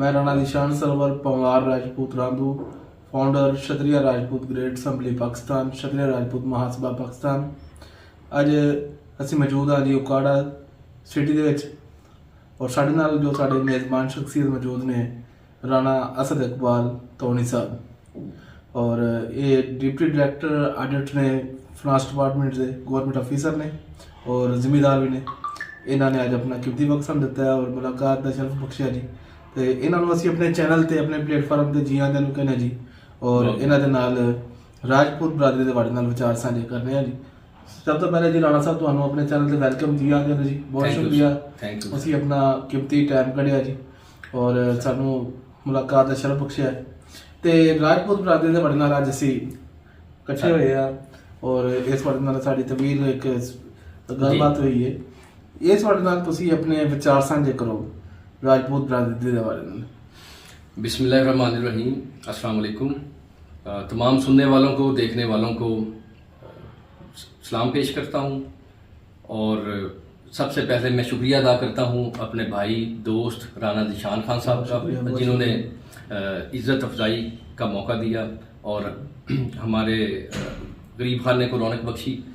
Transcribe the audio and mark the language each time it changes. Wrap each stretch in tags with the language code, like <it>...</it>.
<hi>मैं राणा निशान server Panwar Rajput रांदू, founder क्षत्रिय Rajput great assembly Pakistan, क्षत्रिय राजपूत महासभा पाकिस्तान।</hi> <pa>ਅੱਜ ਅਸੀਂ ਮੌਜੂਦ ਹਾਂ ਜੀ ਉਕਾੜਾ ਸਿਟੀ ਦੇ ਵਿੱਚ ਔਰ ਸਾਡੇ ਨਾਲ ਜੋ ਸਾਡੇ ਮੇਜ਼ਬਾਨ ਸ਼ਖਸੀਅਤ ਮੌਜੂਦ ਨੇ ਰਾਣਾ ਅਸਦ ਇਕਬਾਲ ਤੋਨੀ ਸਾਹਿਬ ਔਰ ਇਹ ਡਿਪਟੀ ਡਾਇਰੈਕਟਰ ਆਡਿਟ ਨੇ ਫਾਈਨਾਂਸ ਡਿਪਾਰਟਮੈਂਟ ਦੇ ਗਵਰਨਮੈਂਟ ਅਫੀਸਰ ਨੇ ਔਰ ਜ਼ਿੰਮੇਦਾਰ ਵੀ ਨੇ। ਇਹਨਾਂ ਨੇ ਅੱਜ ਆਪਣਾ ਕੀਮਤੀ ਵਕਤ ਸਾਨੂੰ ਦਿੱਤਾ ਹੈ ਔਰ ਮੁਲਾਕਾਤ ਦਾ ਸ਼ਰਫ ਬਖਸ਼ਿਆ ਜੀ ਤੇ ਇਹਨਾਂ ਨੂੰ ਅਸੀਂ ਆਪਣੇ ਚੈਨਲ ਤੇ ਆਪਣੇ ਪਲੇਟਫਾਰਮ ਤੇ ਜੀ ਆਇਆਂ ਨੂੰ ਕਹਿੰਦੇ ਜੀ ਔਰ ਇਹਨਾਂ ਦੇ ਨਾਲ ਰਾਜਪੂਤ ਬਰਾਦਰੀ ਦੇ ਤੁਹਾਡੇ ਨਾਲ ਵਿਚਾਰ ਸਾਂਝੇ ਕਰਨੇ ਆ ਜੀ। ਸਭ ਤੋਂ ਪਹਿਲੇ ਜੀ ਰਾਣਾ ਸਾਹਿਬ ਤੁਹਾਨੂੰ ਆਪਣੇ ਚੈਨਲ ਤੇ ਵੈਲਕਮ ਜੀ ਆਇਆਂ ਨੂੰ ਜੀ, ਬਹੁਤ ਸ਼ੁਕਰੀਆ। ਅਸੀਂ ਆਪਣਾ ਕੀਮਤੀ ਟਾਈਮ ਕੱਢਿਆ ਜੀ ਔਰ ਸਾਨੂੰ ਮੁਲਾਕਾਤ ਦਾ ਸ਼ਰਫ ਬਖਸ਼ਿਆ ਤੇ ਰਾਜਪੂਤ ਬਰਾਦਰੀ ਦੇ ਤੁਹਾਡੇ ਨਾਲ ਅੱਜ ਅਸੀਂ ਇਕੱਠੇ ਹੋਏ ਆ ਔਰ ਇਸ ਤੁਹਾਡੇ ਨਾਲ ਸਾਡੀ ਤਵੀਲ ਇੱਕ ਗੱਲਬਾਤ ਹੋਈ ਹੈ। ਇਸ ਤੁਹਾਡੇ ਨਾਲ ਤੁਸੀਂ ਆਪਣੇ ਵਿਚਾਰ ਸਾਂਝੇ ਕਰੋ ਰਾਜਪੂਤ ਬਰਾਦਰੀ ਦੇ ਬਾਰੇ में।</pa> <hi>बिस्मिल्लाहिर्रहमानिर्रहीम। अस्सलाम वालेकुम। तमाम सुनने वालों को, देखने वालों को सलाम पेश करता हूँ और सबसे पहले मैं शुक्रिया अदा करता हूँ अपने भाई दोस्त राणा निशान खान साहब का, जिन्होंने इज़्ज़त अफजाई का मौका दिया और हमारे गरीब खाने को रौनक बख्शी।</hi>